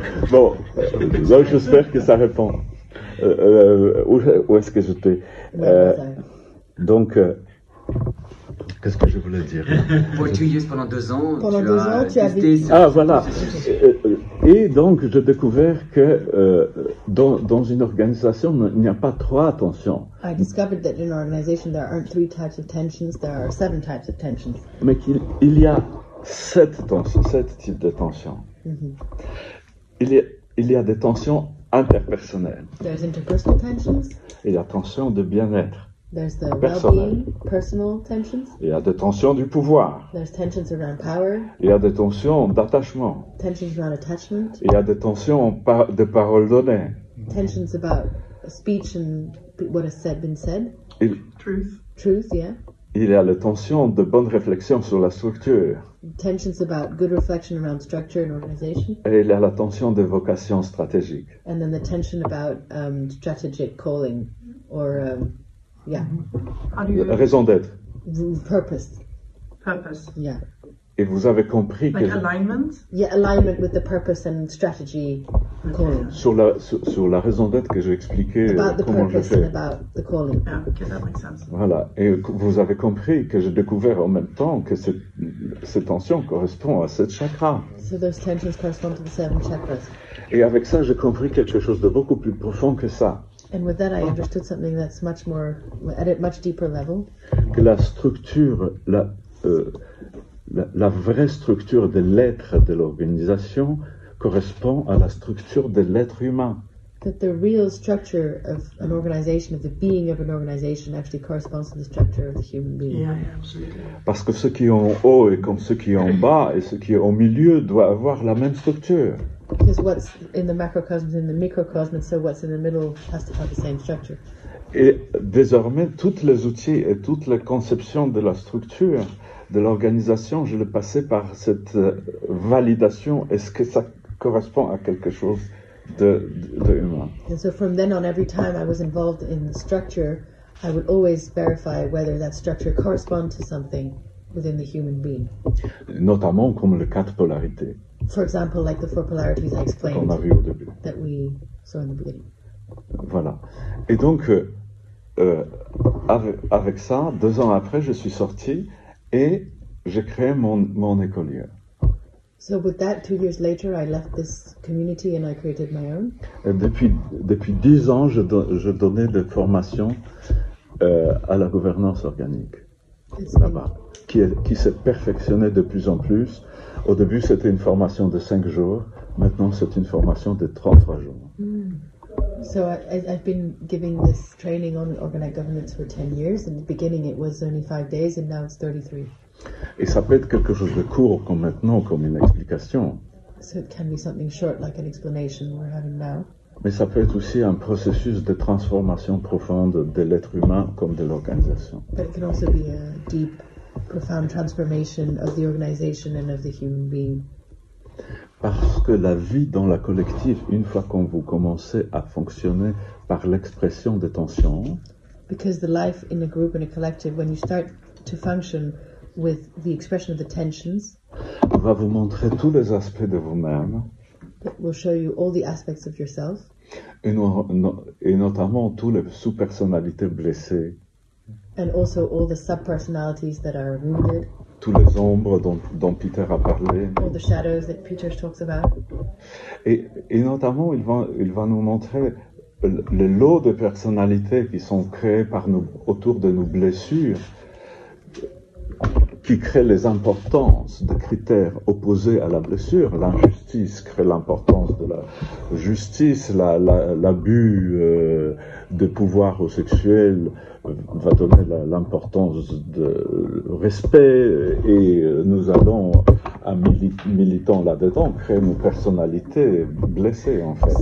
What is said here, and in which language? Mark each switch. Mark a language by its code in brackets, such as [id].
[fr] Bon, donc j'espère que ça répond. Où est-ce que j'étais? Donc, qu'est-ce que je voulais dire? [en] For 2 years, [fr] pendant 2 ans, Pendant 2 ans, tu as testé vécu. ce- Ah, voilà. Et donc, j'ai découvert que dans une organisation, il n'y a pas 3 tensions, [en] I discovered that in an organization there aren't 3 types of tensions, there are 7 types of tensions. [fr] mais qu'il y a 7 types de tensions. Il y a des tensions interpersonnelles. [en] There's interpersonal tensions, [fr] Il y a tension de bien-être. [en] there's the [fr] Personnel. [en] well-being, personal tensions, [fr] Il y a des tensions du pouvoir. [en] there's tensions around power, [fr] Il y a des tensions d'attachement. [en] tensions around attachment, [fr] Il y a des tensions de paroles données. [en] tensions about speech and what has been said, truth, yeah, [fr] Il y a les tensions de bonne réflexion sur la structure. [en] tensions about good reflection around structure and organization, [fr] Et il y a la tension de vocation stratégique. [en] and then the tension about strategic calling or yeah, How do you [fr] Raison d'être. [en] purpose. Purpose. Yeah. [fr] Et vous avez compris [en] Like [fr] que [en] alignment? Yeah, alignment with the purpose and strategy and calling. [fr] sur la raison d'être que j'ai expliqué [en] About the [fr] comment je [en] purpose and [fr] fais. [en] about the calling. Yeah, okay, that makes sense. [fr] Voilà. Et vous avez compris que j'ai découvert en même temps que cette tension correspond à 7 chakras. [en] So those tensions correspond to the 7 chakras. [fr] Et avec ça, j'ai compris quelque chose de beaucoup plus profond que ça. [en] And with that, I understood something that's much more, at a much deeper level. [fr] Que la structure, la vraie structure de l'être de l'organisation correspond à la structure de l'être humain. [en] That the real structure of an organization, of the being of an organization, actually corresponds to the structure of the human being. Yeah, absolutely. [fr] Parce que ce qui est en haut est comme ce qui est en bas, et ce qui est au milieu doit avoir la même structure. [en] Because what's in the macrocosm is in the microcosm, and so what's in the middle has to have the same structure. [fr] Et désormais, tous les outils et toutes les conceptions de la structure de l'organisation, je le passais par cette validation. Est-ce que ça correspond à quelque chose de humain? [en] And so from then on, every time I was involved in the structure, I would always verify whether that structure corresponds to something within the human being. [fr] Notamment comme les 4 polarités [en] For example, like the 4 polarities I [fr] qu'on [en] explained [fr] a vues au début. [en] that we saw in the beginning. [fr] Voilà. Et donc, avec ça, 2 ans après, je suis sorti et j'ai créé mon écolier. [en] So with that, 2 years later, I left this community and I created my own. [fr] Et depuis 10 ans, je donnais des formations à la gouvernance organique [en] It's been, [fr] là-bas, qui s'est perfectionnée de plus en plus. Au début, c'était une formation de 5 jours. Maintenant, c'est une formation de 33 jours. [en] so I've been giving this training on organic governance for 10 years. In the beginning, it was only 5 days, and now it's 33. [fr] Et ça peut être quelque chose de court comme maintenant, comme une explication. [en] So it can be something short, like an explanation we're having now. [fr] Mais ça peut être aussi un processus de transformation profonde de l'être humain comme de l'organisation. [en] But it can also be a deep, profound transformation of the organization and of the human being. [fr] Parce que la vie dans la collective, une fois qu'on vous commencez à fonctionner par l'expression des tensions, [en] Because the life in a group, in a collective, when you start to function with the expression of the tensions, [fr] va vous montrer tous les aspects de vous-même, [en] it will show you all the aspects of yourself, [fr] et notamment toutes les sous-personnalités blessées, [en] and also all the sub-personalities that are wounded, [fr] tous les ombres dont Peter a parlé. [en] all the shadows that Peter talks about. [fr] Et notamment, il va nous montrer le lot de personnalités qui sont créées autour de nos blessures, qui créent les importances de critères opposés à la blessure. L'injustice crée l'importance de la justice, l'abus de pouvoir au sexuel va donner l'importance de respect, et nous allons, en militant là-dedans, créer nos personnalités blessées, en fait.